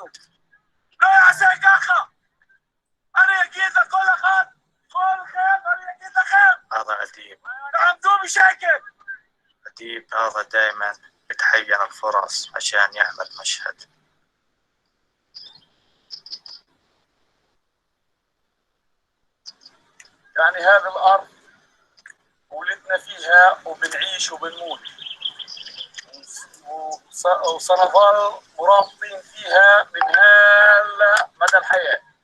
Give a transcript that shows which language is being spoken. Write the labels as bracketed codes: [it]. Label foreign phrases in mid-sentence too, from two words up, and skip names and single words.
[he] לא יעשה ככה! אני אגיד לכל אחד, כולכם, אני אגיד לכם! [ar] هذا أديب. [he] תעמדו בשקט! [ar] أديب هذا دائما بتحين الفرص عشان يعمل مشهد. يعني هذه الأرض ولدنا فيها وبنعيش وبنموت وسنظل مرابطين فيها من هلا مدى الحياة.